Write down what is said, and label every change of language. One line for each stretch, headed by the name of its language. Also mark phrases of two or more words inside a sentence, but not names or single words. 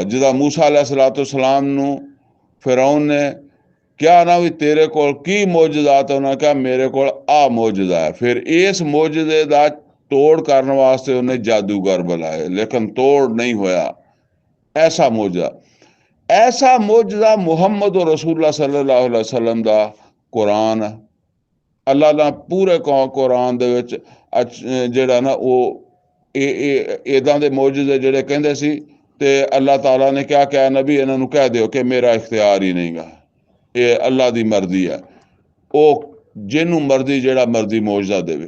Punjabi: ਜਿਹਦਾ ਮੂਸਾ अलैहिस्सलाम ਨੂੰ ਫਿਰੌਨ ਨੇ ਕਿਹਾ ਨਾ ਵੀ ਤੇਰੇ ਕੋਲ ਕੀ ਮੌਜਜ਼ਾਤ, ਉਹਨਾਂ ਕਿਹਾ ਮੇਰੇ ਕੋਲ ਆ ਮੌਜਜ਼ਾ ਹੈ। ਫਿਰ ਇਸ ਮੌਜਜ਼ੇ ਦਾ ਤੋੜ ਕਰਨ ਵਾਸਤੇ ਉਹਨੇ ਜਾਦੂਗਰ ਬੁਲਾਏ, ਲੇਕਿਨ ਤੋੜ ਨਹੀਂ ਹੋਇਆ। ਐਸਾ ਮੌਜਜ਼ਾ ਮੁਹੰਮਦ ਰਸੂਲullah
Arabic: صلى الله عليه وسلم
Punjabi: ਦਾ ਕੁਰਾਨ ਹੈ। ਅੱਲਾ ਦਾ ਪੂਰੇ ਕੁਰਾਨ ਦੇ ਵਿੱਚ ਜਿਹੜਾ ਨਾ ਉਹ ਇੱਦਾਂ ਦੇ ਮੌਜਜ਼ੇ ਜਿਹੜੇ ਕਹਿੰਦੇ ਸੀ, ਤੇ ਅੱਲਾह ਤਾਲਾ ਨੇ ਕਿਹਾ ਕਿ ਨਬੀ ਇਹਨਾਂ ਨੂੰ ਕਹਿ ਦਿਓ ਕਿ ਮੇਰਾ ਇਖਤਿਆਰ ਹੀ ਨਹੀਂਗਾ, ਇਹ ਅੱਲਾ ਦੀ ਮਰਜ਼ੀ ਹੈ, ਉਹ ਜਿਹਨੂੰ ਮਰਜ਼ੀ ਜਿਹੜਾ ਮਰਜ਼ੀ ਮੌਜਜ਼ਾ ਦੇਵੇ।